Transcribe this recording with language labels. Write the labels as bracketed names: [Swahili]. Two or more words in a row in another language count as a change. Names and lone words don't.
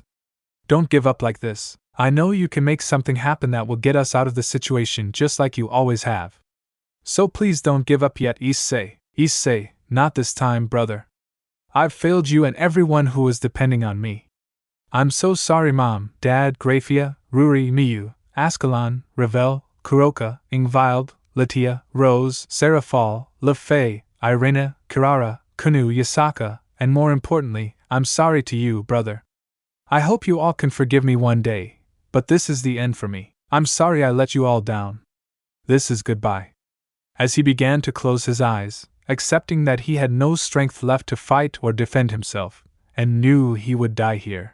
[English] Don't give up like this. I know you can make something happen that will get us out of the situation just like you always have. So please don't give up yet, ISSEI. ISSEI, not this time, brother. I've failed you and everyone who is depending on me. I'm so sorry, Mom, Dad, Grafia, Ruri, Miyu, Ascalon, Ravel, Kuroka, Ingvild, Latia, Rose, Seraphal, Lefei, Irena, Kirara, Kunu, Yasaka, and more importantly, I'm sorry to you, brother. I hope you all can forgive me one day, but this is the end for me. I'm sorry I let you all down. This is goodbye. As he began to close his eyes, accepting that he had no strength left to fight or defend himself, and knew he would die here.